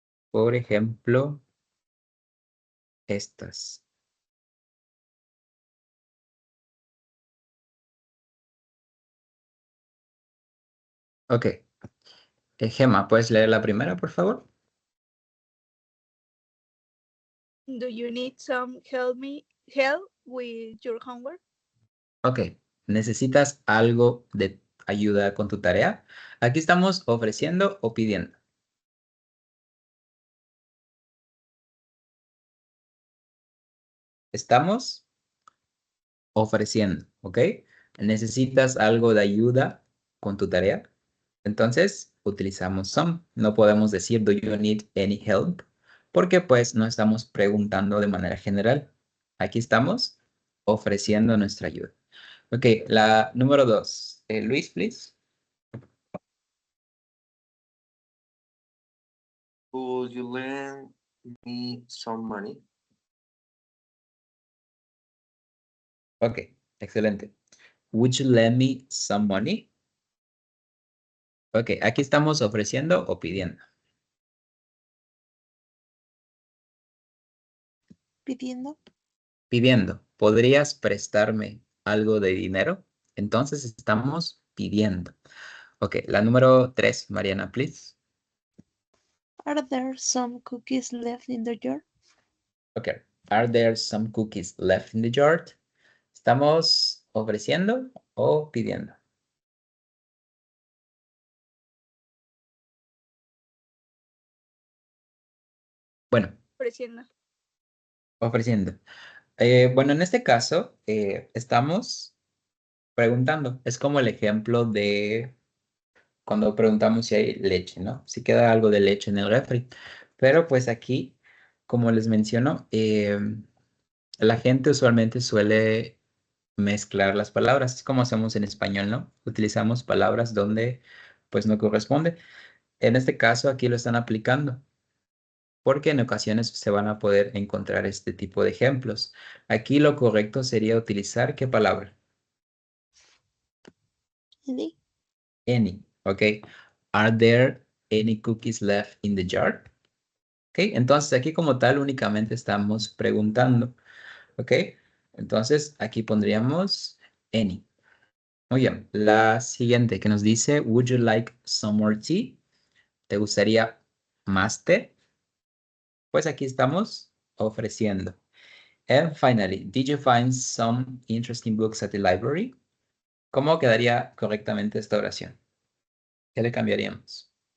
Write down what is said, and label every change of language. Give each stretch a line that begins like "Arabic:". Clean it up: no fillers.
Spanish: Por ejemplo, estas. Ok. Gemma, ¿puedes leer la primera, por favor?
English: Do you need some help with your homework? Ok.
Spanish: ¿Necesitas algo de ayuda con tu tarea? Aquí estamos ofreciendo o pidiendo. Estamos ofreciendo, ¿ok? ¿Necesitas algo de ayuda con tu tarea? Entonces, utilizamos some. No podemos decir,
English: do you need any help?
Spanish: Porque pues no estamos preguntando de manera general. Aquí estamos ofreciendo nuestra ayuda. Ok, la número 2. Luis, please.
English: Could you lend me some money?
Spanish: Ok, excelente.
English: Would you lend me some money?
Spanish: Ok, aquí estamos ofreciendo o pidiendo. Pidiendo. Pidiendo. ¿Podrías prestarme algo de dinero? Entonces estamos pidiendo. Ok, la número 3, Mariana, please.
English: Are there some cookies left in the jar? Ok, are there some cookies left in the jar?
Spanish: ¿Estamos ofreciendo o pidiendo? Bueno, Ofreciendo. ofreciendo. Bueno, en este caso, estamos preguntando. Es como el ejemplo de cuando preguntamos si hay leche, ¿no? Si queda algo de leche en el refri. Pero pues aquí, como les menciono, la gente usualmente suele mezclar las palabras. Es como hacemos en español, ¿no? Utilizamos palabras donde pues no corresponde. En este caso, aquí lo están aplicando, porque en ocasiones se van a poder encontrar este tipo de ejemplos. Aquí lo correcto sería utilizar ¿qué palabra?
English: Any? Any, ¿ok? Are there any cookies left in the jar? ¿Ok?
Spanish: Entonces aquí como tal únicamente estamos preguntando, ¿ok? Entonces aquí pondríamos any. Muy bien. La siguiente que nos dice,
English: would you like some more tea?
Spanish: ¿Te gustaría más té? Pues aquí estamos ofreciendo.
English: And finally, did you find some interesting books at the library?
Spanish: ¿Cómo quedaría correctamente esta oración? ¿Qué le cambiaríamos?